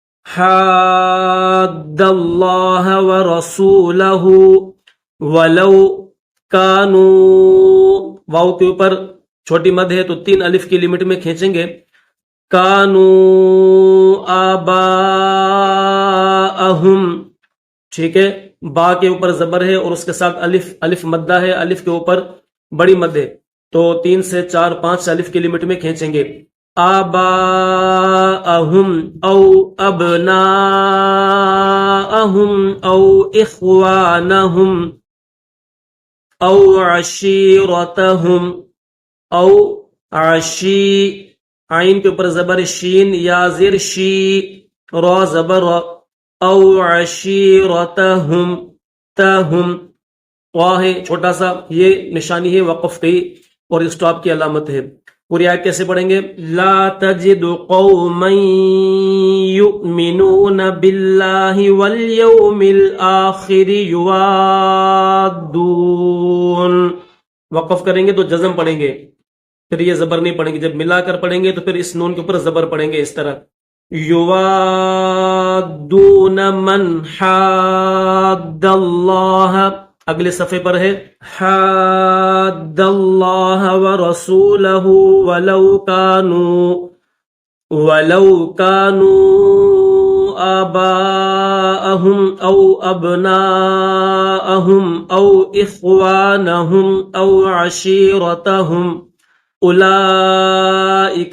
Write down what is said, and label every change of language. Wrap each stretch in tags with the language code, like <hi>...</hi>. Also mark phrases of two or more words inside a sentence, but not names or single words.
<ar>حاد اللہ ورسولہ ولو کانوا،</ar> <ur>واو کے اوپر چھوٹی مد ہے تو 3 الف کی لمٹ میں کھینچیں گے۔</ur> <ar>کانوا آباءہم،</ar> <ur>ٹھیک ہے، با کے اوپر زبر ہے اور اس کے ساتھ الف مدہ ہے، الف کے اوپر بڑی مد ہے تو 3 سے 4 5 الف کی لمٹ میں کھینچیں گے۔</ur> <ar>آباءہم او ابناءہم او اخوانہم او عشیرتہم،</ar> <ur>او عشی، عین کے اوپر زبر شین، یا زیر شی، را زبر،</ur> <ar>او عشیرتہم،</ar> <ur>تہم، وا ہے چھوٹا سا، یہ نشانی ہے وقف کی اور اسٹاپ کی علامت ہے۔ پوری آیت کیسے پڑھیں گے؟</ur> <ar>لا تجد قوما یؤمنون باللہ والیوم الآخر یوادون،</ar> <ur>وقف کریں گے تو جزم پڑھیں گے، پھر یہ زبر نہیں پڑھیں گے۔ جب ملا کر پڑھیں گے تو پھر اس نون کے اوپر زبر پڑھیں گے اس طرح۔</ur> <ar>یوادون من حاد اللہ،</ar> <ur>اگلے صفحے پر ہے</ur> <ar>حاد اللہ ورسولہ ولو کانوا آباءہم او ابناءہم او اخوانہم او عشیرتہم اولئک۔</ar>